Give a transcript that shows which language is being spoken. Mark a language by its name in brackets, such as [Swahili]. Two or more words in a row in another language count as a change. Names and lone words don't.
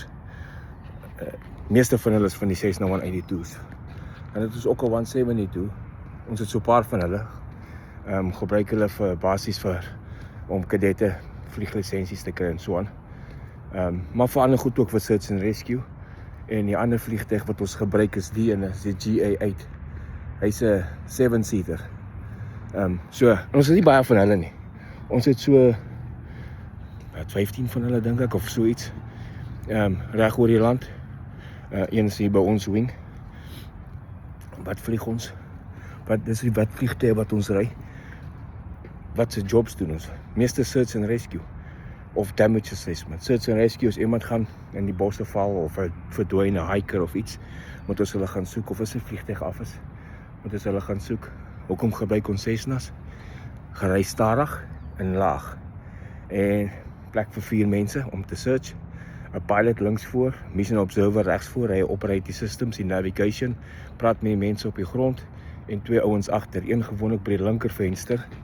[Afrikaans] Meeste van hulle is van die Cessna 182's. En dit is ook 'n 172. Ons het so 'n paar van hulle. Gebruik hulle vir basies om kadette vlieglisensies te kry en so aan. Maar vir ander goed ook vir [English] search and rescue. [Afrikaans] En die ander vliegtuig wat ons gebruik is die GA8. Hy's 'n 7-seater. Ons het nie baie van hulle nie. Ons het so 15 van hulle dink ek of so iets. Reg oor die land. Een is hier by ons wing. Wat vlieg ons? Wat vliegtuie wat ons ry? Wat se jobs doen ons? Meeste [English] search and rescue [Afrikaans] of [English] damage assessment. Search and rescue [Afrikaans] is iemand gaan in die bosse val of 'n verdwyne hiker of iets, moet ons hulle gaan soek of as 'n vliegtuig af is, moet ons hulle gaan soek. Hoekom gebruik ons Cessnas? Gery stadig en laag. En plek vir 4 mense om te search. 'n pilot links voor, [English] mission observer [Afrikaans] regs voor, hy operate die systems, die navigation, praat met die mense op die grond en 2 ouens agter, een gewoonlik by die linker venster.